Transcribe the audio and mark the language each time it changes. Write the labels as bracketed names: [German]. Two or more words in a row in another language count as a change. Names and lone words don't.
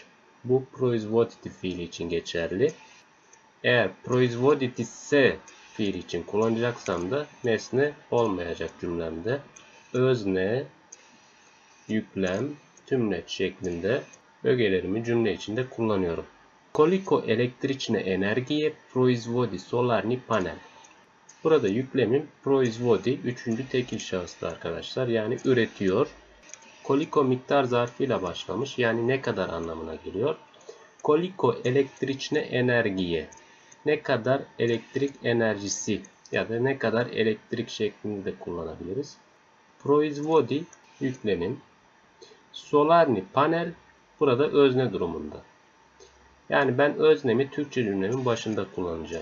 [Turkish] Bu proizvoditi fiili için geçerli. Eğer proizvoditi ise fiili için kullanacaksam da nesne olmayacak cümlemde. Özne, yüklem, tümleç şeklinde ögelerimi cümle içinde kullanıyorum. [Serbian] Koliko električne energije proizvodi solarni panel. [Turkish] Burada yüklemim proizvodi 3. tekil şahısta arkadaşlar. Yani üretiyor. Koliko miktar zarfıyla başlamış. Yani ne kadar anlamına geliyor. [Serbian] Koliko električne energije. [Turkish] Ne kadar elektrik enerjisi ya da ne kadar elektrik şeklinde de kullanabiliriz. Proizvodi yüklemim. [Serbian] Solarni panel [Turkish] burada özne durumunda. Yani ben öznemi Türkçe cümlemin başında kullanacağım.